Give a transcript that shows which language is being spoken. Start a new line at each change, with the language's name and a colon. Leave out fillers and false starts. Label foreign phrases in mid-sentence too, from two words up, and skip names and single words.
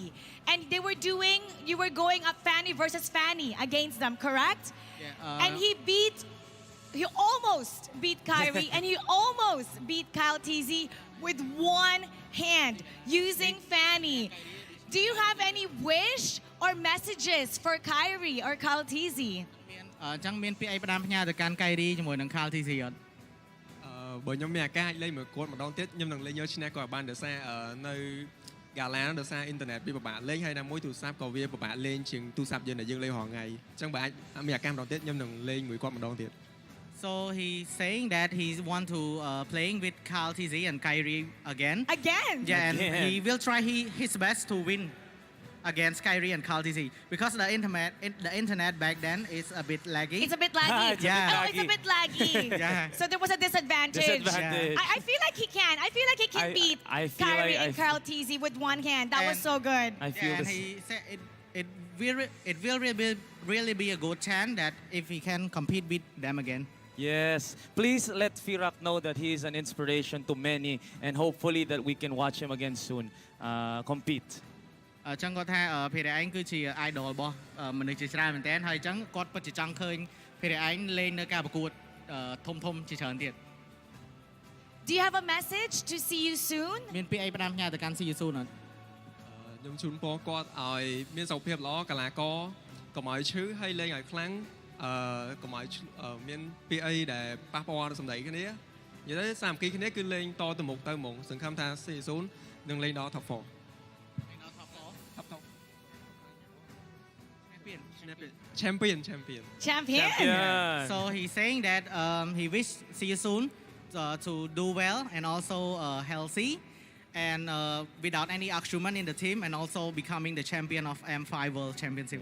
English: And you were going up Fanny versus Fanny against them, correct? Yeah. And he almost beat Kyrie and he almost beat Kyle Teasy with one hand using Fanny. Do you have any wish or messages for Kyrie or Kyle Teasy?
Khmer: ចឹងមានពាក្យអីផ្ដាំផ្ញើទៅកាន់ Kyrie ជាមួយនឹង Kyle Teasy អត់ បើខ្ញុំមានឱកាសលេងមួយគាត់ម្ដងទៀតខ្ញុំនឹងលេងយកឈ្នះគាត់បានដោយសារនៅ Gala ដោយសារអ៊ីនធឺណិតវាពិបាកលេងហើយណាមួយទូរស័ព្ទក៏វាពិបាកលេងជាងទូរស័ព្ទយើងដែលយើងលេងរាល់ថ្ងៃអញ្ចឹងបើអាចមានឱកាសម្ដងទៀតខ្ញុំនឹងលេងមួយគាត់ម្ដងទៀត
English: So he's saying that he want to playing with Kyle Teasy and Kyrie again. Again? Yeah, and he will try his best to win against Kyrie and Kyle Teasy because the internet back then is a bit laggy. It's a bit laggy. It's a bit laggy. Yeah. So there was a disadvantage. Yeah. I feel like he can. I feel like he can beat Kyrie and Kyle Teasy with one hand. That was so good. I feel and he said it will really be a good chance that if he can compete with them again. Yes, please let Firak know that he is an inspiration to many and hopefully that we can watch him again soon compete.
Khmer: ចឹងគាត់ថាភារៈឯងគឺជា idol របស់មនុស្សជាច្រើនមែនតើហើយចឹងគាត់ពិតជាចង់ឃើញភារៈឯងលេងនៅការប្រកួតធំៗជាច្រើនទៀត
English: Do you have a message to see you soon?
Khmer: មានពាក្យអីផ្ដាំផ្ញើទៅកាន់ see you soon អត់ ខ្ញុំជូនពរគាត់ឲ្យមានសុខភាពល្អកីឡាករកុំឲ្យឈឺហើយលេងឲ្យខ្លាំងកុំឲ្យមានពាក្យអីដែលប៉ះពាល់ដល់សម្ដីគ្នានិយាយទៅសាមគ្គីគ្នាគឺលេងតទៅមុខទៅហ្មងសង្ឃឹមថា see you soon នឹងលេងដល់ top 4 Champion.
English: So he's saying that he wish see you soon to do well and also healthy and without any argument in the team and also becoming the champion of M5 World Championship.